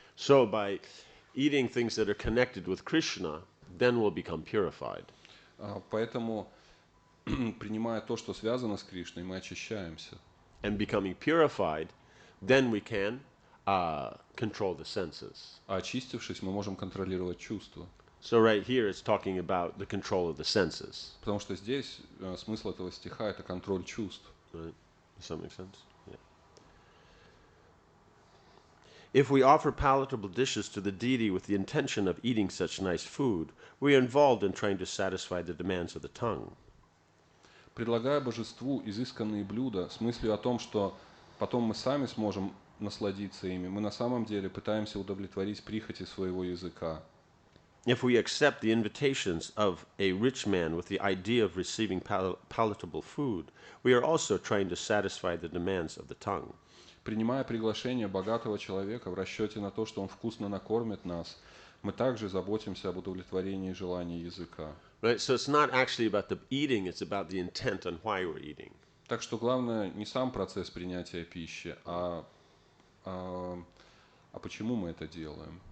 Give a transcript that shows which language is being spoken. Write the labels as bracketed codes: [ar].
[en] So by eating things that are connected with Krishna, then we'll become purified. [ru] Поэтому, принимая то, что связано с Кришной, мы очищаемся. [en] And becoming purified, then we can control the senses. [ru] А очистившись, мы можем контролировать чувства. [en] So right here it's talking about the control of the senses. [ru] Потому что здесь смысл этого стиха – это контроль чувств. [en] Right? Does that make sense? Yeah. If we offer palatable dishes to the deity with the intention of eating such nice food, we are involved in trying to satisfy the demands of the tongue. [ru] Предлагая божеству изысканные блюда с мыслью о том, что потом мы сами сможем насладиться ими, мы на самом деле пытаемся удовлетворить прихоти своего языка. [en] If we accept the invitations of a rich man with the idea of receiving palatable food, we are also trying to satisfy the demands of the tongue. [ru] Принимая приглашение богатого человека в расчете на то, что он вкусно накормит нас, мы также заботимся об удовлетворении желаний языка. [en] Right? So it's not actually about the eating, it's about the intent on why we're eating. [ru] Так что главное не сам процесс принятия пищи, а почему мы это делаем.